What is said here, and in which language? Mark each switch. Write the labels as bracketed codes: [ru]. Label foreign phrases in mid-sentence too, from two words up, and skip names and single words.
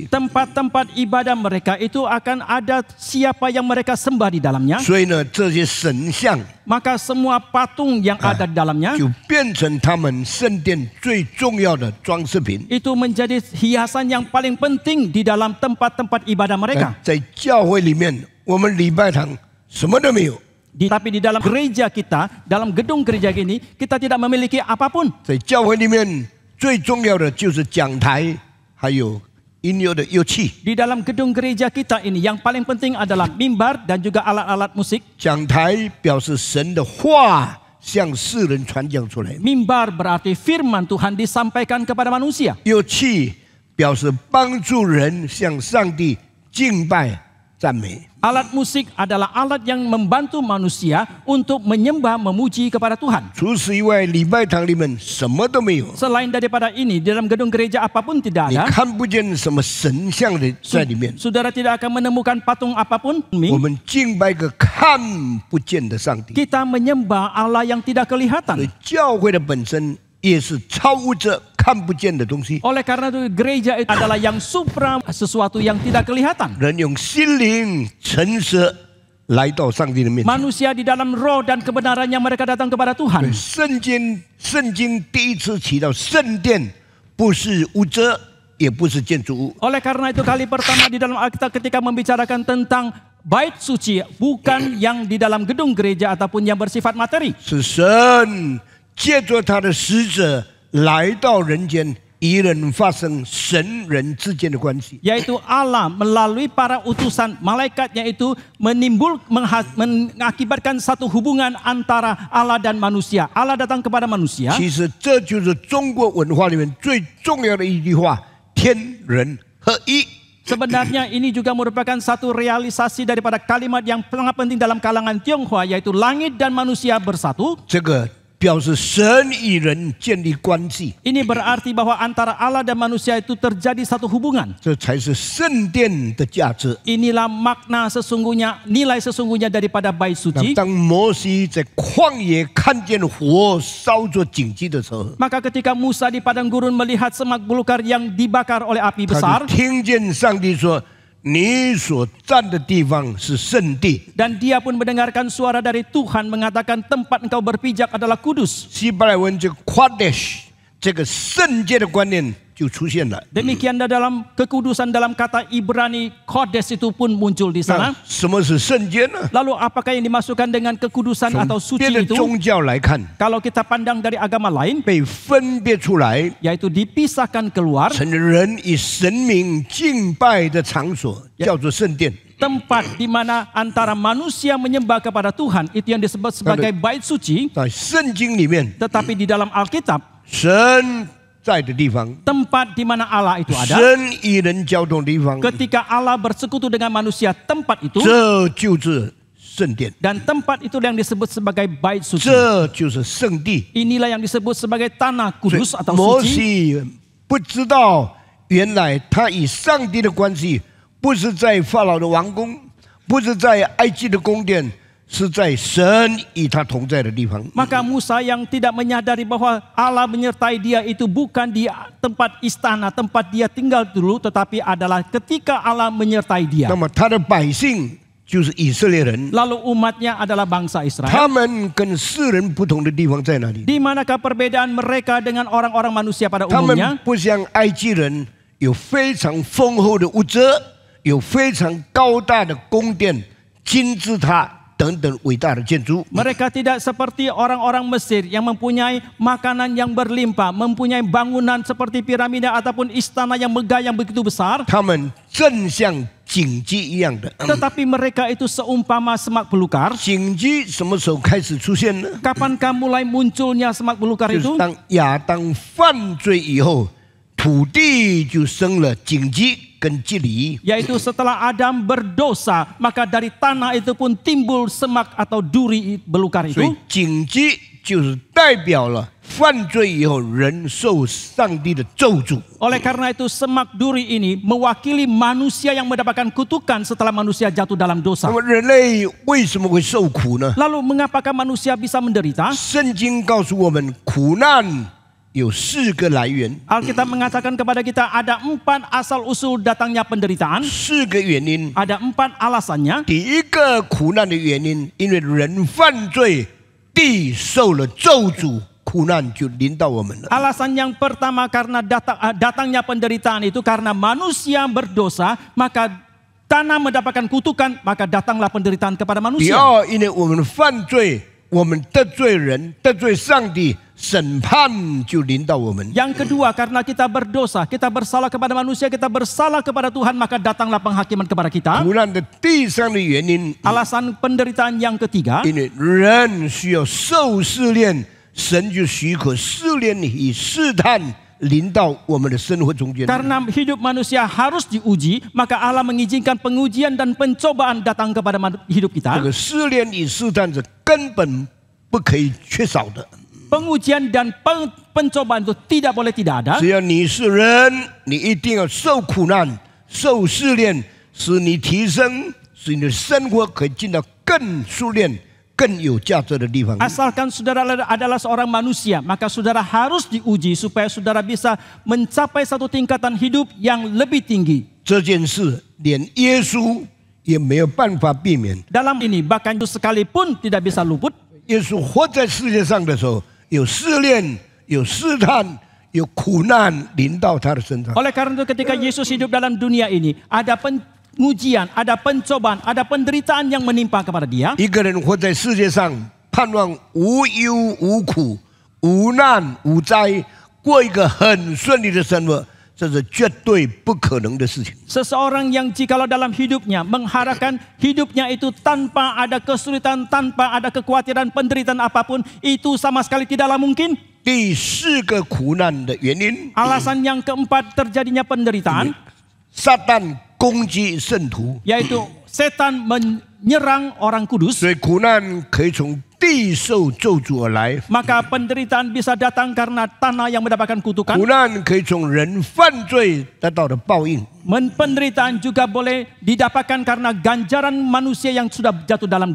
[id] tempat-tempat ibadah mereka itu akan ada siapa yang mereka sembah di dalamnya. [zh] 所以呢，这些神像 [id] Maka semua patung yang ada di dalamnya [zh] 就变成他们圣殿最重要的装饰品。 [id] itu menjadi hiasan yang paling penting di dalam tempat-tempat ibadah mereka. [zh] 在教会里面，我们礼拜堂什么都没有。 [id] Tapi di dalam gereja kita, dalam gedung gereja ini, kita tidak memiliki apapun. [zh] 在教会里面最重要的就是讲台，还有音乐的乐器。 [id] Di dalam gedung gereja kita ini yang paling penting adalah mimbar dan juga alat-alat musik. [zh] 讲台表示神的话向世人传讲出来， [id] Mimbar berarti firman Tuhan disampaikan kepada manusia. [zh] 乐器表示帮助人向上帝敬拜赞美。 [id] Alat musik adalah alat yang membantu manusia untuk menyembah, memuji kepada Tuhan. [zh] 除此以外，礼拜堂里面什么都没有， [id] Selain daripada ini, di dalam gedung gereja apapun tidak [zh] 你 [id] ada. [zh] 看不见什么神像的在里面。 [id] Saudara tidak akan menemukan patung apapun. [zh] 我们敬拜一个看不见的上帝， [id] Kita menyembah Allah yang tidak [zh] 所 [id] kelihatan. [zh] 以教会的本身也是超乎这看不见的东西。 [id] Oleh karena itu gereja itu adalah yang supra, sesuatu yang tidak kelihatan. [zh] 人用心灵诚实来到上帝的面前。 [id] Manusia di dalam roh dan kebenarannya mereka datang kepada Tuhan. [zh] 圣经第一次提到圣殿，不是屋遮，也不是建筑物， [id] Oleh karena itu kali pertama di dalam Alkitab ketika membicarakan tentang bait suci, bukan yang di dalam gedung gereja ataupun yang bersifat materi. [zh] 是神借着他的使者来到人间，与人发生神人之间的关系。 [id] Yaitu Allah melalui para utusan malaikatnya itu mengakibatkan satu hubungan antara Allah dan manusia. Allah datang kepada manusia. [zh] 其实这就是中国文化里面最重要的一句话：天人合一。 [id] Sebenarnya ini juga merupakan satu realisasi daripada kalimat yang sangat penting dalam kalangan Tionghoa, yaitu langit dan manusia bersatu. [zh] 这个表示神与人建立关系， [id] Ini berarti bahwa antara Allah dan manusia itu terjadi satu hubungan. [zh] 这才是圣殿的价值。 [id] Inilah makna sesungguhnya, nilai sesungguhnya daripada bait [zh] 那 [id] suci. [zh] 当摩西在旷野看见火烧着荆棘的时候， [id] Maka ketika Musa di padang gurun melihat semak belukar yang dibakar oleh api [zh] 他 [id] besar, [zh] 就听见上帝说：“你所站的地方是圣地。 [id] dan dia pun mendengarkan suara dari Tuhan mengatakan tempat engkau berpijak adalah kudus. ” [zh] 希伯来文这个 Kadesh 这个圣洁的观念就出现了。 [id] Demikian dalam kekudusan dalam kata Ibrani Kodes itu pun muncul di [zh] 那 [id] sana. [zh] 什么是圣洁呢？ [id] Lalu apakah yang dimasukkan dengan kekudusan [zh] 从 [id] atau [zh] 别 [id] suci [zh] 的 [id] itu? [zh] 宗教来看， [id] Kalau kita pandang dari agama lain, [zh] 被分别出来， [id] yaitu dipisahkan keluar, [zh] 成了人以神明敬拜的场所，叫做圣殿。 [id] tempat di mana antara manusia menyembah kepada Tuhan, itu yang disebut sebagai bait suci. [zh] 在圣经里面， [id] Tetapi di dalam Alkitab, [zh] 神在的地方， [id] tempat di mana Allah itu ada, [zh] 神与人交通的地方， [id] ketika Allah bersekutu dengan manusia, tempat itu, [zh] 这就是圣殿， [id] dan tempat itu yang disebut sebagai bait suci. [zh] 这就是圣地。 [id] Inilah yang disebut sebagai tanah [zh] 所以 [id] kudus atau [zh] 摩 [id] suci. [zh] 西不知道，原来他与上帝的关系不是在法老的王宫，不是在埃及的宫殿，是在神与他同在的地方。 [id] Maka Musa yang tidak menyadari bahwa Allah menyertai dia itu bukan di tempat istana, tempat dia tinggal dulu, tetapi adalah ketika Allah menyertai dia. [zh] 那么他的百姓就是以色列人， [id] Lalu umatnya adalah bangsa [zh] 他 [id] Israel. [zh] 们跟世人不同的地方在哪里？ [id] Di manakah perbedaan mereka dengan orang-orang manusia pada [zh] 他们 [id] umumnya? [zh] 不像埃及人有非常丰厚的物质，有非常高大的宫殿、金字塔等等伟大的建筑。 [id] Mereka tidak seperti orang-orang Mesir yang mempunyai makanan yang berlimpah, mempunyai bangunan seperti piramida ataupun istana yang megah yang begitu besar. [zh] 他们正像荆棘一样的。 [id] Tetapi mereka itu seumpama semak belukar. [zh] 荆棘什么时候开始出现呢？ [id] Kapankah mulai munculnya semak belukar [zh] 就是 [id] itu? [zh] 当亚当犯罪以后，土地就生了荆棘跟蒺藜。 [id] Yaitu setelah Adam berdosa, maka dari tanah itu pun timbul semak atau duri belukar [zh] 所以 [id] itu. [zh] 荆棘就是代表了犯罪以后人受上帝的咒诅。 [id] Oleh karena itu semak duri ini mewakili manusia yang mendapatkan kutukan setelah manusia jatuh dalam [zh] 那 [id] dosa. [zh] 么人类为什么会受苦呢？ [id] Lalu mengapakah manusia bisa menderita? [zh] 圣经告诉我们，苦难有4个来源， [id] Alkitab mengatakan kepada kita ada 4 asal usul datangnya penderitaan, [zh] 4 个原因。 [id] ada 4 alasannya. [zh] 第一个苦难的原因，因为人犯罪，地受了咒诅，苦难就临到我们了。 [id] Alasan yang pertama karena datangnya penderitaan itu karena manusia berdosa, maka tanah mendapatkan kutukan, maka datanglah penderitaan kepada [zh] 第 [id] manusia. [zh] 二，因为我们犯罪，我们得罪人，得罪上帝，审判就临到我们。 [id] Yang kedua karena kita berdosa, kita bersalah kepada manusia, kita bersalah kepada Tuhan, maka datanglah penghakiman kepada kita. [zh] 苦难的第三的原因， [id] Alasan penderitaan yang ketiga, [zh] 因为人需要受试炼，神就许可试炼与试探临到我们的生活中间。 [id] karena hidup manusia harus diuji, maka Allah mengizinkan pengujian dan pencobaan datang kepada hidup [zh] 这 [id] kita. [zh] 个试炼与试探是根本不可以缺少的。 [id] Pengujian dan pencobaan itu tidak boleh tidak ada. [zh] 只要你是人，你一定要受苦难、受试炼，使你提升，使你的生活可以进到更熟练、更有价值的地方。 [id] Asalkan saudara adalah seorang manusia, maka saudara harus diuji supaya saudara bisa mencapai satu tingkatan hidup yang lebih tinggi. [zh] 这件事连耶稣也没有办法避免。 [id] Dalam ini bahkan itu sekalipun tidak bisa luput. [zh] 耶稣活在世界上的时候，有试炼、有试探、有苦难临到他的身上。 [id] Oleh karena itu ketika Yesus hidup dalam dunia ini, ada pengujian, ada pencobaan, ada penderitaan yang menimpa kepada dia. [zh] 一个人活在世界上，盼望无忧无苦、无难无灾，过一个很顺利的生活，这是绝对不可能的事情。 [id] Seseorang yang jikalau dalam hidupnya mengharapkan hidupnya itu tanpa ada kesulitan, tanpa ada kekhawatiran, penderitaan apapun, itu sama sekali tidaklah mungkin. [zh] 第4个苦难的原因， [id] Alasan yang keempat terjadinya penderitaan, [zh] 撒旦攻击圣徒， [id] yaitu setan menyerang orang kudus. [zh] 所以苦难可以从地受咒诅而来， [id] Maka penderitaan bisa datang karena tanah yang mendapatkan kutukan. [zh] 苦难可以从人犯罪得到的报应。 [id] Penderitaan juga boleh didapatkan karena ganjaran manusia yang sudah jatuh dalam